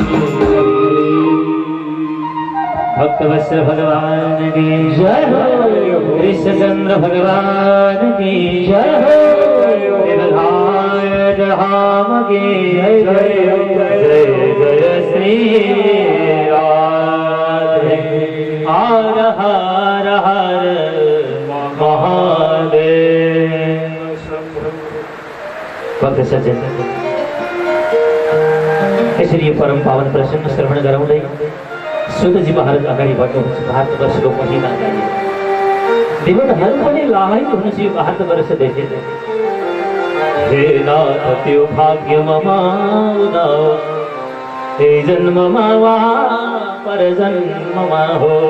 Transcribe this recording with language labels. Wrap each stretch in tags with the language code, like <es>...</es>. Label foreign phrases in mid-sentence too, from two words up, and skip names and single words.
<hi>भक्तवत्सल भगवान की जय हो, कृष्णचंद्र भगवान की जय हो, देवधाय धाम की जय जय जय श्री राधे हर हर हर महादेव।</hi> <ne>भक्त सज्जन यसरी परम पावन प्रसन्न श्रवण गराउँदै सुतजी महाराज अगाडि बढ्नुहुन्छ। भारतवर्षको महिमा गाए देवताहरू पनि लालायित हुनुहुन्छ यो भारतवर्ष देखे। हे नाथ त्यो भाग्य ममा हे जन्ममा वा पर जन्ममा हो</ne>